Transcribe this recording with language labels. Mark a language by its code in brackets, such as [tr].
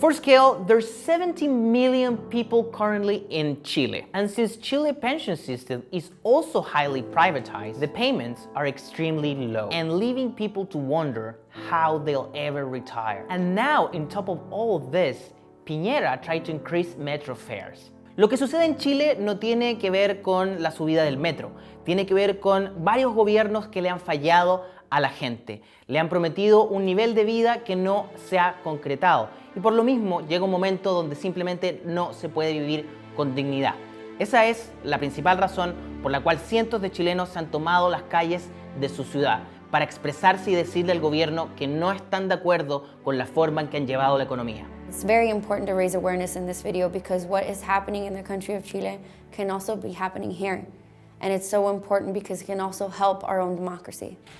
[en] For scale, there's 70 million people currently in Chile. And since Chile's pension system is also highly privatized, the payments are extremely low and leaving people to wonder how they'll ever retire. And now, on top of all of this, Piñera tried to increase metro fares. [es] Lo que sucede en Chile no tiene que ver con la subida del metro, tiene que ver con varios gobiernos que le han fallado a la gente. Le han prometido un nivel de vida que no se ha concretado y por lo mismo llega un momento donde simplemente no se puede vivir con dignidad. Esa es la principal razón por la cual cientos de chilenos se han tomado las calles de su ciudad para expresarse y decirle al gobierno que no están de acuerdo con la forma en que han llevado la economía. [en] It's very important to raise awareness in this video because what is happening in the country of Chile can also be happening here. And it's so important because it can also help our own democracy.